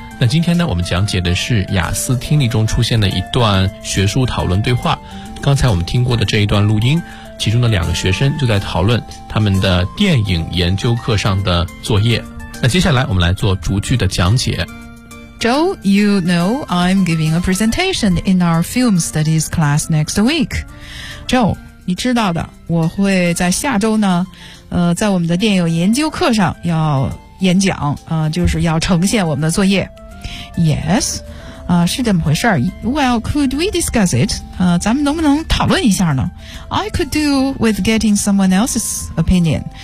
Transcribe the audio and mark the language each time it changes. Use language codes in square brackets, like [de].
[zh] 那今天呢，我们讲解的是雅思听力中出现的一段学术讨论对话。刚才我们听过的这一段录音，其中的两个学生就在讨论他们的电影研究课上的作业。那接下来我们来做逐句的讲解。 [en] Joe, you know I'm giving a presentation in our film studies class next week. [zh] Joe,你知道的，我会在下周呢，在我们的电影研究课上要演讲，就是要呈现我们的作业。 [en] Yes, [zh] 是这么回事。 [en] Well, could we discuss it? [zh] 咱们能不能讨论一下呢 [en] ？I could do with getting someone else's opinion.